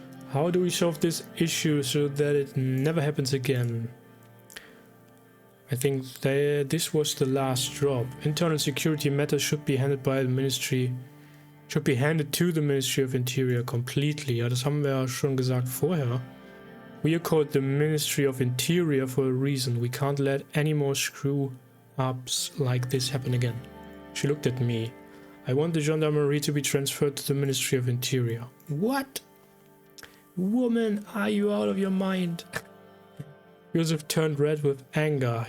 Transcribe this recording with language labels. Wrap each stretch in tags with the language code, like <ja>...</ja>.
<en>How do we solve this issue so that it never happens again? I think this was the last drop. Internal security matters should be handed by the Ministry. Should be handed to the Ministry of Interior completely.</en> <de>Ja, das haben wir ja schon gesagt vorher.</de> <en>We are called the Ministry of Interior for a reason. We can't let any more screw-ups like this happen again. She looked at me. I want the gendarmerie to be transferred to the Ministry of Interior. What? Woman, are you out of your mind? Joseph turned red with anger.</en>